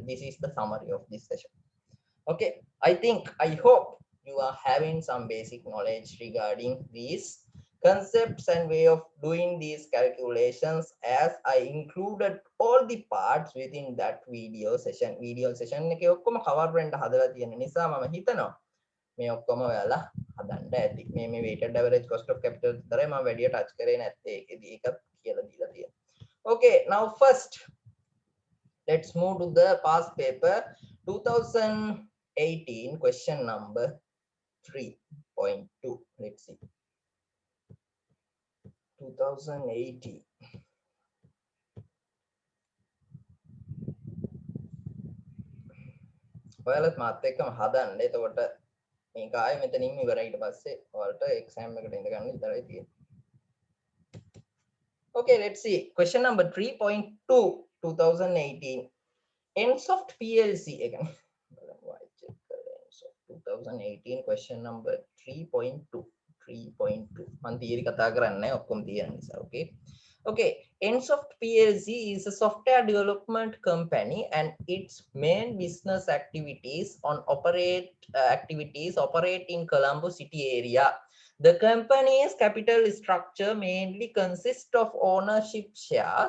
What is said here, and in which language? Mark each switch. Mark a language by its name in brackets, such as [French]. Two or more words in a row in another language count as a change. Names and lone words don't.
[English] This is the summary of this session. Okay, I hope you are having some basic knowledge regarding these concepts and way of doing these calculations, as I included all the parts within that video session. Video session [Sinhala] එකේ ඔක්කොම cover වෙන්න හදලා තියෙන නිසා මම හිතනවා මේ ඔක්කොම ඔයාලා හදන්න ඇති. මේ [English] weighted average cost of capital [Sinhala] විතරයි මම වැඩි touch කරේ නැත්තේ. ඒකෙදි ඒකත් කියලා දීලා තියෙනවා. [English] Okay, now first let's move to the past paper 2018 question number 3.2. Let's see. 2018. [Sinhala] ඔයාලත් මාත් එක්කම හදන්න. එතකොට මේක ආයේ මෙතනින් ඉවරයි. ඊට පස්සේ ඔයාලට exam එකට ඉඳ ගන්න විතරයි තියෙන්නේ. [English] Okay, let's see. Question number 3.2 2018. Ensoft PLC again. 2018 question number 3.2. 3.2. [Sinhala] මම theory කතා කරන්නේ ඔක්කොම තියෙන නිසා. [English] Okay. Okay, Ensoft PLC is a software development company and its main business activities operate in Colombo city area. The company's capital structure mainly consists of ownership shares.